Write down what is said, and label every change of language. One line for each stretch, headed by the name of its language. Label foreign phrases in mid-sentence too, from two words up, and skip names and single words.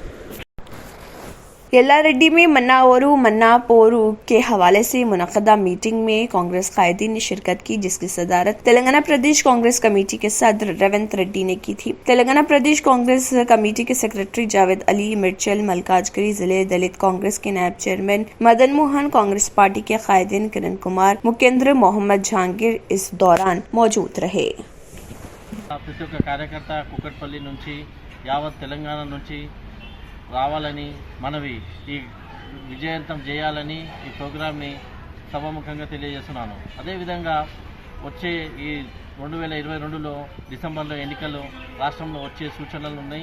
Urdu: یلا ریڈی میں منا اورو منا پورو کے حوالے سے منعقدہ میٹنگ میں کانگریس قائدین نے شرکت کی جس کی صدارت تلنگانہ پردیش کانگریس کمیٹی کے صدر ریونت ریڈی نے کی تھی۔ تلنگانہ پردیش کانگریس کمیٹی کے سیکرٹری جاوید علی مرچل ملکاجگری، ضلع دلت کانگریس کے نائب چیئرمین مدن موہن، کانگریس پارٹی کے قائدین کرن کمار، مکیندر محمد جہانگیر اس دوران موجود رہے۔
Telugu: ప్రతి ఒక్క కార్యకర్త కుక్కట్పల్లి నుంచి యావత్ తెలంగాణ నుంచి రావాలని మనవి ఈ విజయవంతం చేయాలని ఈ ప్రోగ్రామ్ని సభాముఖంగా తెలియజేస్తున్నాను। అదేవిధంగా వచ్చే ఈ 2022లో డిసెంబర్లో ఎన్నికలు రాష్ట్రంలో వచ్చే సూచనలు ఉన్నాయి।